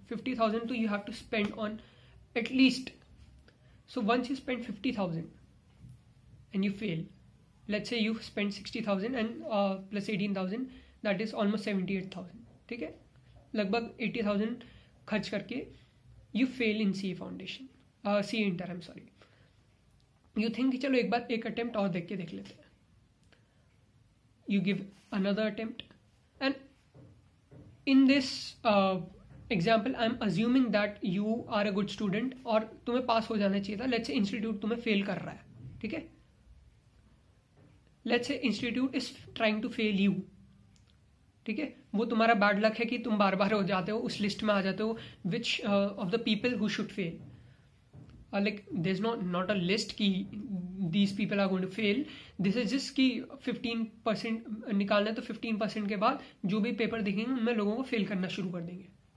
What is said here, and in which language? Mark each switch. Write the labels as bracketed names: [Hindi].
[English] 50,000 so you have to spend on at least. So once you spend 50,000 and you fail, let's say you spend 60,000 and plus 18,000, that is almost 78,000. [Hindi] ठीक है, लगभग 80,000 खर्च करके [English] you fail in CA Foundation, CA Inter, I'm sorry. You think [Hindi] कि चलो एक बार एक attempt और देख लेते हैं. [English] You give another attempt, and in this example I'm assuming that you are a good student [Hindi] और तुम्हें पास हो जाना चाहिए था. [English] Let's say [Hindi] institute तुम्हें fail कर रहा है, ठीक है. [English] Let's say institute is trying to fail you. [Hindi] ठीक है, वो तुम्हारा बैड लक है कि तुम बार बार हो जाते हो, उस लिस्ट में आ जाते हो [English] Which of the people who should fail. Like there is not a list की these people are going to fail. This is just [Hindi] कि 15% निकालना है, तो 15% के बाद जो भी पेपर देखेंगे उनमें लोगों को फेल करना शुरू कर देंगे.